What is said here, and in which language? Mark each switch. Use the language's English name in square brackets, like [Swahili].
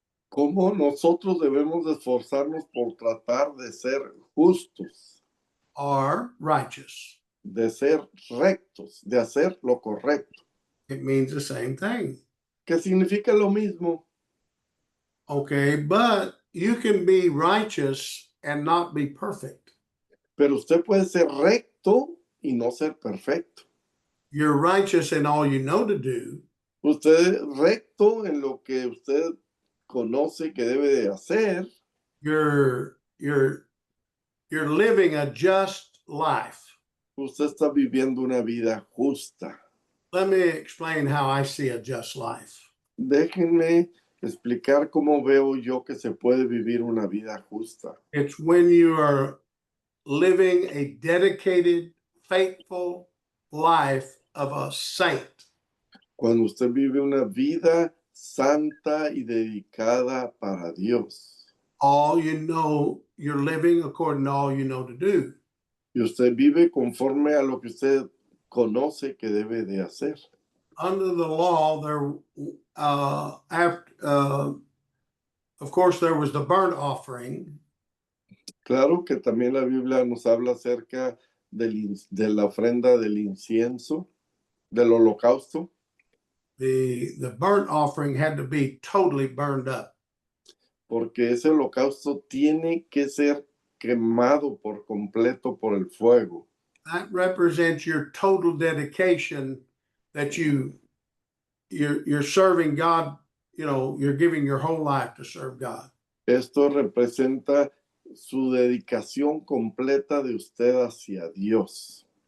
[Spanish] cómo nosotros debemos de esforzarnos por tratar de ser justos, [English] Are righteous. [Spanish] de ser rectos, de hacer lo correcto. [English] It means the same thing. [Spanish] Que significa lo mismo. [English] Okay, but you can be righteous and not be perfect. [Spanish] Pero usted puede ser recto y no ser perfecto. [English] You're righteous in all you know to do, [Spanish] Usted es recto en lo que usted conoce que debe de hacer. [English] you're living a just life. [Spanish] Usted está viviendo una vida justa. [English] Let me explain how I see a just life. [Spanish] Déjenme explicar cómo veo yo que se puede vivir una vida justa. [English] It's when you are living a dedicated, faithful life of a saint. [Spanish] Cuando usted vive una vida santa y dedicada para Dios. [English] All you know, you're living according to all you know to do. [Spanish] Y usted vive conforme a lo que usted conoce que debe de hacer. [English] Under the law, of course, there was the burnt offering. [Spanish] Claro que también la Biblia nos habla acerca de la ofrenda del incienso, del holocausto. [English] The burnt offering had to be totally burned up. [Spanish] Porque ese holocausto tiene que ser quemado por completo por el fuego. [English] That represents your total dedication that you're serving God. You know, you're giving your whole life to serve God. [Spanish] Esto representa su dedicación completa de usted hacia Dios.